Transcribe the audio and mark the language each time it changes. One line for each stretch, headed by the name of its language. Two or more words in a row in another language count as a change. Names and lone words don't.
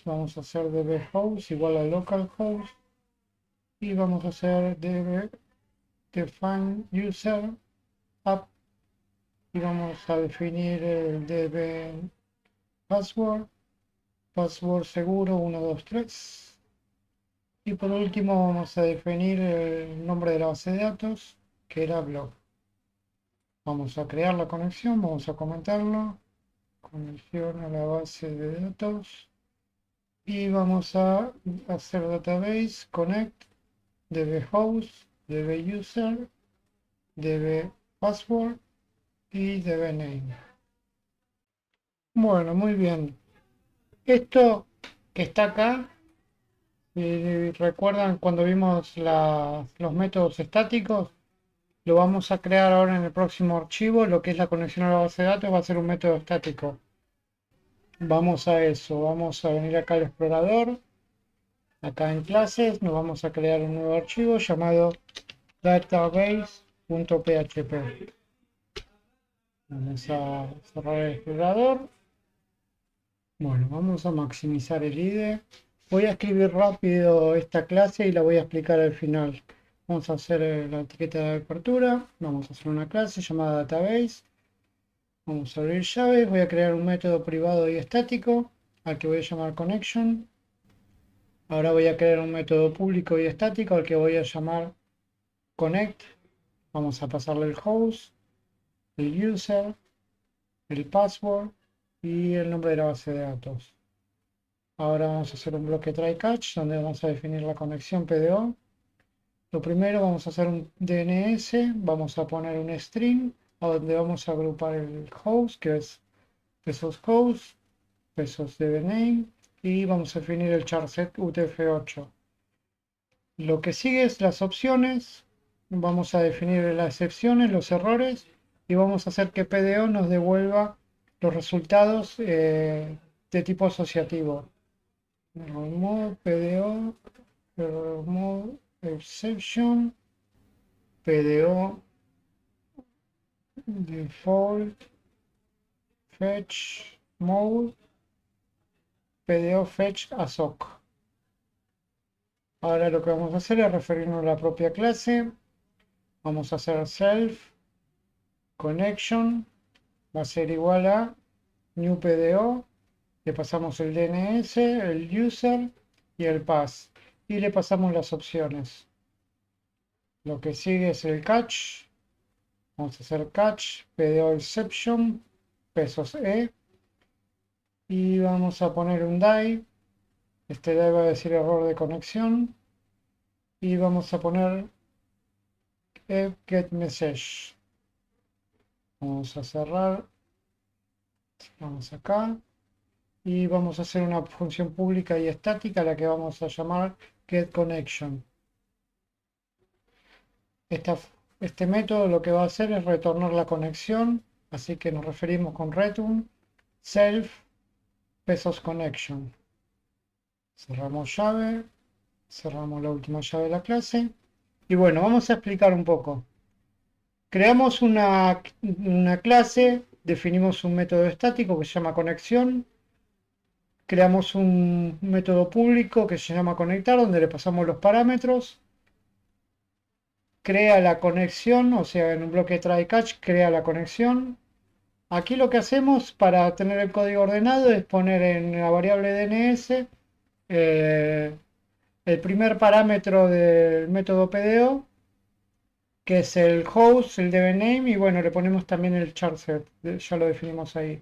Spanish: Vamos a hacer dbHost igual a localhost. Y vamos a hacer
English: db define user app
Spanish: y vamos a definir el db password, password seguro 123 y por último vamos a definir el nombre de la base de datos que era blog. Vamos a crear la conexión, vamos a comentarlo, conexión a la base de datos y vamos a hacer
English: database connect dbHost, dbuser, dbpassword
Spanish: y dbname. Bueno, muy bien. Esto que está acá, si recuerdan cuando vimos los métodos estáticos, lo vamos a crear ahora en el próximo archivo. Lo que es la conexión a la base de datos va a ser un método estático. Vamos a eso, vamos a venir acá al explorador, acá en clases, nos vamos a crear un nuevo archivo llamado database.php. Vamos a cerrar el explorador. Bueno, vamos a maximizar el IDE. Voy a escribir rápido esta clase y la voy a explicar al final. Vamos a hacer la etiqueta de apertura. Vamos a hacer una clase llamada database. Vamos a abrir llaves. Voy a crear un método privado y estático al que voy a llamar connection. Ahora voy a crear un método público y estático al que voy a llamar connect. Vamos a pasarle el host, el user, el password y el nombre de la base de datos. Ahora vamos a hacer un bloque
English: try catch
Spanish: donde vamos a definir la conexión PDO. Lo primero vamos a hacer un DNS, vamos a poner un string a donde vamos a agrupar el host que es pesos host, pesos dbname y vamos a definir el charset UTF-8. Lo que sigue es las opciones, vamos a definir las excepciones, los errores y vamos a hacer que PDO nos devuelva los resultados de tipo asociativo.
English: Remove PDO, remove exception, PDO, default, fetch mode, PDO fetch ASOC.
Spanish: Ahora lo que vamos a hacer es referirnos a la propia clase. Vamos a hacer
English: self connection,
Spanish: va a ser igual a
English: new PDO.
Spanish: Le pasamos el DNS, el user y el pass. Y le pasamos las opciones. Lo que sigue es el catch. Vamos a hacer catch,
English: PDO exception,
Spanish: pesos E. Y vamos a poner un die. Este die va a decir error de conexión. Y vamos a poner
English: get message.
Spanish: Vamos a cerrar. Vamos acá. Y vamos a hacer una función pública y estática, la que vamos a llamar getConnection. Este método lo que va a hacer es retornar la conexión, así que nos referimos con
English: return self
Spanish: pesos connection. Cerramos llave, cerramos la última llave de la clase. Y bueno, vamos a explicar un poco. Creamos una clase, definimos un método estático que se llama conexión. Creamos un método público que se llama conectar, donde le pasamos los parámetros. Crea la conexión, o sea, en un bloque
English: try catch
Spanish: crea la conexión. Aquí lo que hacemos para tener el código ordenado es poner en la variable DNS el primer parámetro del método PDO, que es el host, el dbName, y bueno, le ponemos también el charset, ya lo definimos ahí.